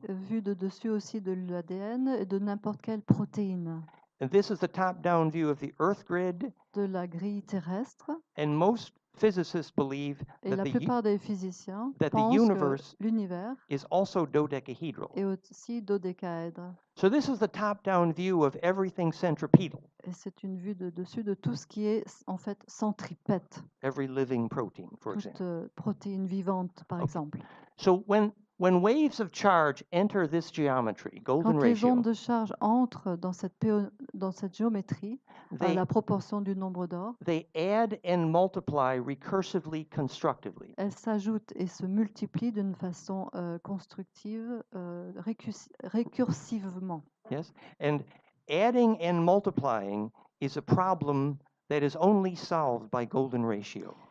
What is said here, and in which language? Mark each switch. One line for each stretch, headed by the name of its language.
French: Vu de dessus aussi de l'ADN et de n'importe quelle protéine.
English: And this is the top-down view of the Earth grid.
French: De la grille terrestre.
English: And most physicists believe
French: Et la plupart des physiciens pensent que l'univers
English: is also dodecahedral.
French: Est aussi dodécaèdre.
English: So this is the top-down view of everything centripetal.
French: Et c'est une vue de dessus de tout ce qui est en fait centripète.
English: Every living protein, for example.
French: Toute protéine vivante, par exemple.
English: So when waves of charge enter this geometry, golden
French: Quand les
English: ratio,
French: ondes de charge entrent dans cette géométrie, à la proportion du nombre d'or,
English: they add and multiply recursively, constructively.
French: Elles s'ajoutent et se multiplient d'une façon constructive, récursivement.
English: Yes, and adding and multiplying is a problem that is only solved by golden ratio.